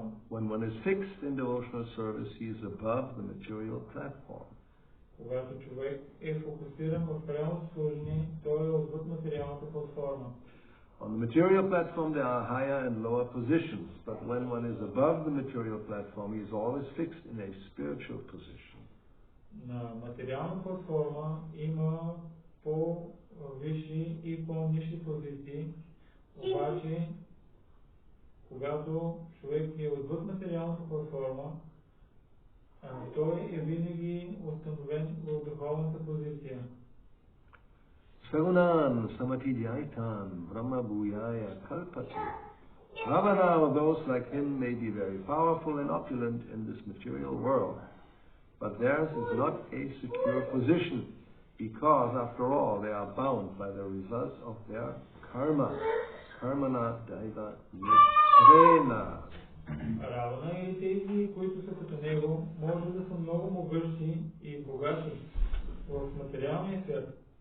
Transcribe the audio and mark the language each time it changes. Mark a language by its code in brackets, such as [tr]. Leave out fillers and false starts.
[en] When one is fixed in devotional service, he is above the material platform. [bg] Когато човек е фокусиран в прямо служение, той е отвъд материалната платформа. [en] On the material platform there are higher and lower positions, but when one is above the material platform, he is always fixed in a spiritual position. [bg] На материална платформа има по-висши и по-нисши позиции, обаче когато човек е отвъд материалната платформа, той е винаги установен в духовната позиция. [sa] Sagunan samatidhyaitan brahma bhuyaya kalpati. [en] Ravana or those like him may be very powerful and opulent in this material world, but theirs is not a secure position, because after all they are bound by the results of their karma. [sa] Karmana daiva nitrena. [bg] Равана и тези, които са като него, може да са много могъщи и богати в материалния свят.